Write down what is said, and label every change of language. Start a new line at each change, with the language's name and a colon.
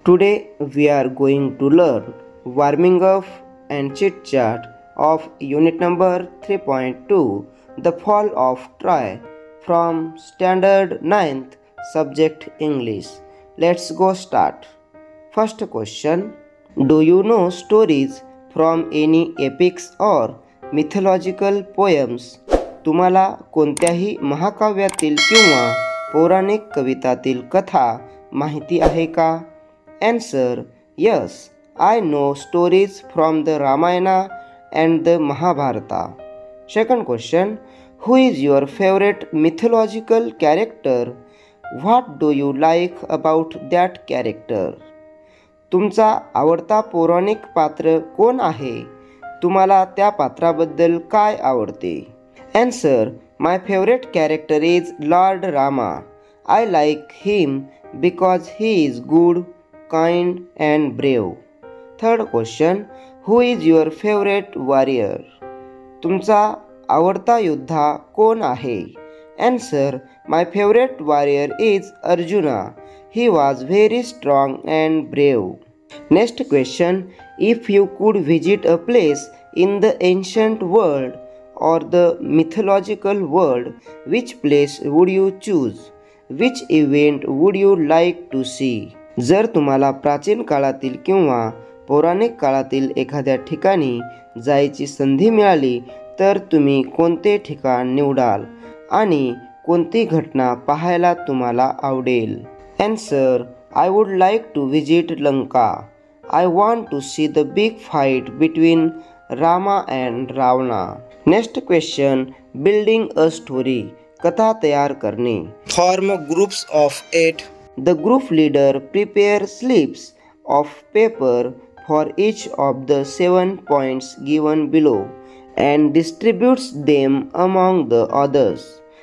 English: Today we are going to learn warming up and chit chat of unit number 3.2, The Fall of Troy, from Standard 9th Subject English. Let's go start. First question, do you know stories from any epics or mythological poems?
Marathi: तुम्हाला कोणत्याही महाकाव्यातील किंवा पौराणिक कवितातील कथा माहिती आहे का?
English: Answer, yes, I know stories from the Ramayana and the Mahabharata. Second question, who is your favorite mythological character? What do you like about that character?
Marathi: तुमचा आवडता पौराणिक पात्र कोण आहे? तुम्हाला त्या पात्राबद्दल काय आवडते?
English: Answer, my favorite character is Lord Rama. I like him because he is good, kind and brave. Third question, who is your favorite warrior?
Marathi: तुमचा आवडता योद्धा कोण आहे?
English: Answer, my favorite warrior is Arjuna. He was very strong and brave. Next question, if you could visit a place in the ancient world or the mythological world, which place would you choose? Which event would you like to see?
Marathi: जर तुम्हाला प्राचीन काळातील किंवा पौराणिक काळातील एखाद्या ठिकाणी जायची संधी मिळाली तर तुम्ही कोणते ठिकाण निवडाल आणि कोणती घटना पाहायला तुम्हाला आवडेल?
English: Answer, I would like to visit Lanka. I want to see the big fight between Rama and Ravana. Next question, building a story.
Marathi: कथा तयार करणे.
English: Form groups of 8. The group leader prepares slips of paper for each of the 7 points given below and distributes them among the others.